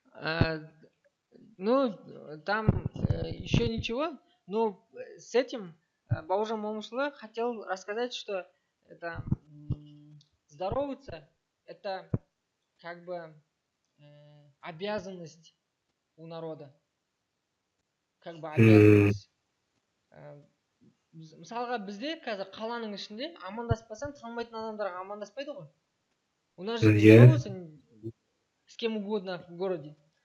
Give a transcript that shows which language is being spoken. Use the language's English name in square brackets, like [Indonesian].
[Russian] А, Ну, там еще ничего, но с этим Бауыржан Момышұлы хотел рассказать, что это здороваться, это как бы обязанность у народа, как бы обязанность. [Kazakh] Мысалға бізде қазір қаланың ішінде амандаспасаң танымайтын адамдарға амандаспайды ғой. [Russian] У нас же здороваться с кем угодно в городе.